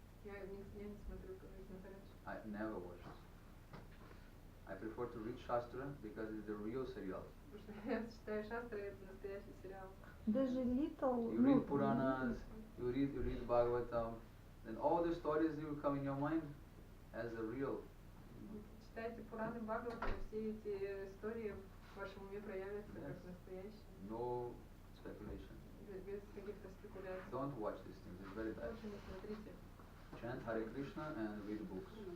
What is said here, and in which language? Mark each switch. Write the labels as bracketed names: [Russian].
[Russian] Я не смотрю, как настоящий. [English] I never watched. I prefer to read Shastra because it's the real serial. [Russian] Потому что я считаю, Шастры это настоящий сериал. Даже Little, [English] You read Puranas, you read Bhagavatam, then all the stories will come in your mind as the real. [Russian] Читайте Пураны, Бхагаватам, все эти истории в вашем уме проявятся как настоящие. [English] No speculation. [Russian] Без каких-то спекуляций. [English] Don't watch these things, it's very bad. [Russian] Лучше не смотрите. [English] Chant Hare Krishna and read books.